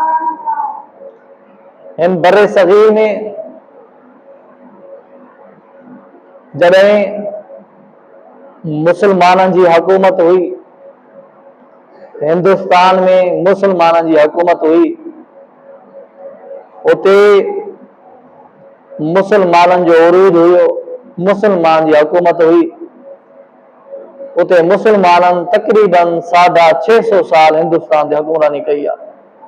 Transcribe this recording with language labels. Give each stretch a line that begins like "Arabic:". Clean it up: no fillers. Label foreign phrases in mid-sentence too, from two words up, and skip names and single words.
Sindhi: हिन बरे सग़ीर में जॾहिं मुसलमाननि जी हुकूमत हुई हिंदुस्तान में मुसलमाननि जी हुकूमत हुई उते मुसलमाननि जो उरूज हुयो मुसलमान जी हुकूमत हुई
Urdu: اتنے مسلمانوں تقریباً 650 سال ہندوستان کی حکمرانی کی ہے۔